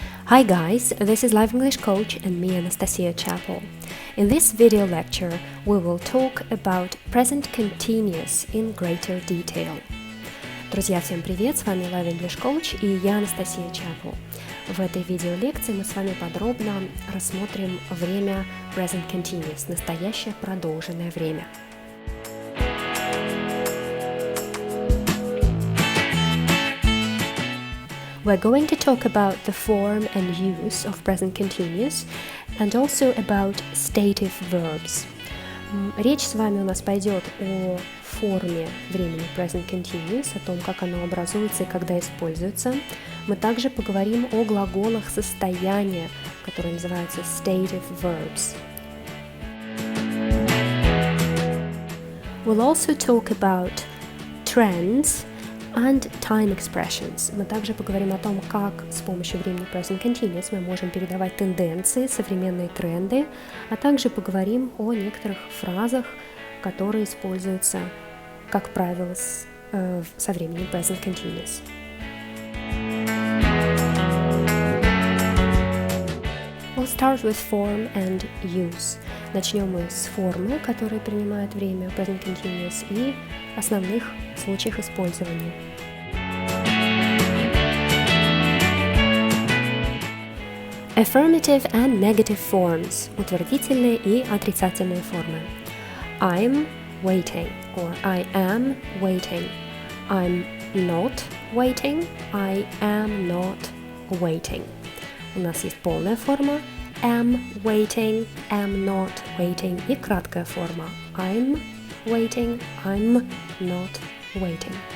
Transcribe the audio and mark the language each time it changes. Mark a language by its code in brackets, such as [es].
[en] Hi guys, this is LIVEnglishCoach and me, Anastasia Chapel. In this video lecture, we will talk about present continuous in greater detail. [ru] Друзья, всем привет, с вами LIVEnglishCoach и я, Анастасия Chapel. В этой видеолекции мы с вами подробно рассмотрим время present continuous, настоящее продолженное время. [en] We're going to talk about the form and use of present continuous and also about stative verbs. [ru] Речь с вами у нас пойдет о форме времени present continuous, о том, как оно образуется и когда используется. Мы также поговорим о глаголах состояния, которые называются stative verbs. [en] We'll also talk about trends and time expressions. [ru] Мы также поговорим о том, как с помощью времени present continuous мы можем передавать тенденции, современные тренды, а также поговорим о некоторых фразах, которые используются, как правило, со временем present continuous. [en] We'll start with form and use. [ru] Начнем мы с формы, которая принимает время present continuous, и основных случаях использования. [en] Affirmative and negative forms. [ru] Утвердительные и отрицательные формы. [en] I'm waiting or I am waiting. I'm not waiting. I am not waiting. [ru] У нас есть полная форма [en] am waiting, am not waiting [ru] и краткая форма [en] I'm waiting, I'm not waiting.